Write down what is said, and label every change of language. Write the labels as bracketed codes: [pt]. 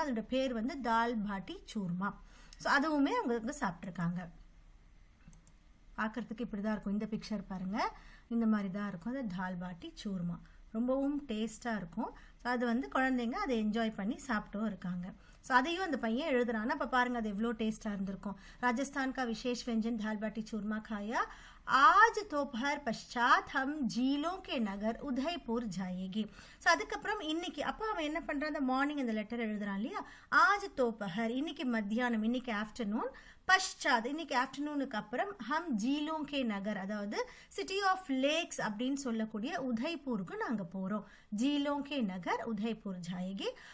[ta] அதோட பேர் வந்து தால் பாட்டி சூர்மா. ஸோ அதுவுமே அவங்க சாப்பிட்ருக்காங்க. பார்க்கறதுக்கு இப்படி தான் இருக்கும். இந்த பிக்சர் பாருங்க, இந்த மாதிரி தான் இருக்கும். அது தால் பாட்டி சூர்மா ரொம்பவும் டேஸ்டாக இருக்கும். ஸோ அது வந்து குழந்தைங்க அதை என்ஜாய் பண்ணி சாப்பிட்டும் இருக்காங்க. ஸோ அதையும் அந்த பையன் எழுதுறான்னா அப்போ பாருங்க அது எவ்வளோ டேஸ்டாக இருந்திருக்கும். [hi] ராஜஸ்தான் का विशेष व्यंजन दाल बाटी चूरमा खाया. आज दोपहर पश्चात हम झीलों के नगर उदयपुर जाएगी. [ta] ஸோ அதுக்கப்புறம் இன்னைக்கு அப்போ அவன் என்ன பண்ணுறான், அந்த மார்னிங் அந்த லெட்டர் எழுதுறான் இல்லையா, [hi] ஆஜ் தோப்பஹர் [ta] இன்னைக்கு மத்தியானம், இன்னைக்கு ஆஃப்டர்நூன், பஷ்சாத் இன்னைக்கு ஆஃப்டர்நூனுக்கு அப்புறம், [hi] ஹம் ஜீலோங் கே நகர் [ta] அதாவது [en] city of lakes [ta] அப்படின்னு சொல்லக்கூடிய உதய்பூருக்கு நாங்கள் போகிறோம். [hi] ஜீலோங் கே நகர் உதய்பூர் ஜாயேகி.